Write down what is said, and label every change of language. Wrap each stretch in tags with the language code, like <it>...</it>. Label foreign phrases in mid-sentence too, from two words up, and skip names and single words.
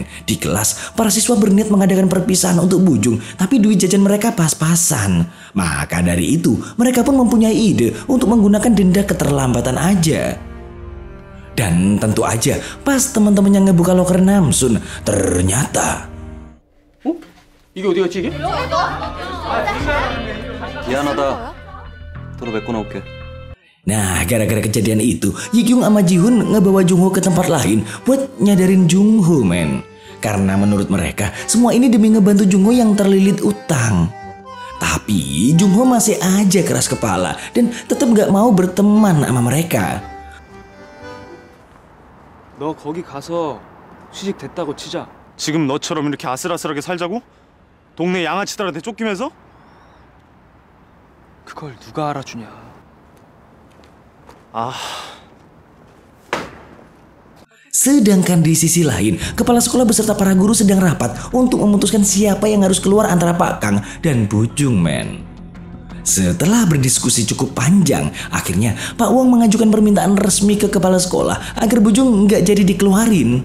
<id>Di kelas, para siswa berniat mengadakan perpisahan untuk Bujung, tapi duit jajan mereka pas-pasan. Maka dari itu, mereka pun mempunyai ide untuk menggunakan denda keterlambatan aja. Dan tentu aja pas teman-teman yang ngebuka loker Namsun, ternyata</id> <ko>이게 어디 갔지 이게? 미안하다. 도로 메꿔 놓을게.</ko> <id>Nah, gara-gara kejadian itu, Yikyung sama Jihun ngebawa Jungho ke tempat lain buat nyadarin Jungho, men. Karena menurut mereka, semua ini demi ngebantu Jungho yang terlilit utang. Tapi Jungho masih aja keras kepala dan tetap gak mau berteman sama mereka.</id> <ko>너 거기 가서 취직 됐다고 치자. 지금 너처럼 이렇게 아슬아슬하게 살자고? 동네 양아치들한테 쫓기면서? 그걸 누가 알아주냐.</ko> <id>Sedangkan di sisi lain, kepala sekolah beserta para guru sedang rapat untuk memutuskan siapa yang harus keluar antara Pak Kang dan Bujung, men. Setelah berdiskusi cukup panjang, akhirnya Pak Wong mengajukan permintaan resmi ke kepala sekolah agar Bujung nggak jadi dikeluarin.</id>